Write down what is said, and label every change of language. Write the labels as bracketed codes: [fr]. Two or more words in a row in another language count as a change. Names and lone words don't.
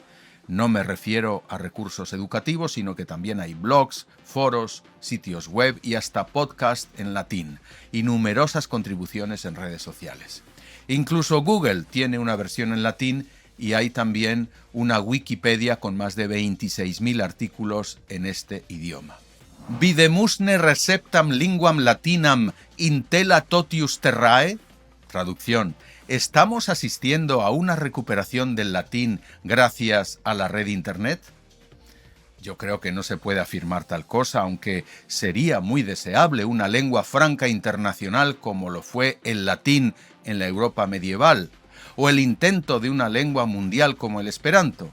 [es] No me refiero a recursos educativos, sino que también hay blogs, foros, sitios web y hasta podcasts en latín, y numerosas contribuciones en redes sociales. Incluso Google tiene una versión en latín y hay también una Wikipedia con más de 26.000 artículos en este idioma. [la] Videmusne receptam linguam latinam intella totius terrae, [es] traducción, ¿Estamos asistiendo a una recuperación del latín gracias a la red Internet? Yo creo que no se puede afirmar tal cosa, aunque sería muy deseable una lengua franca internacional como lo fue el latín en la Europa medieval, o el intento de una lengua mundial como el esperanto.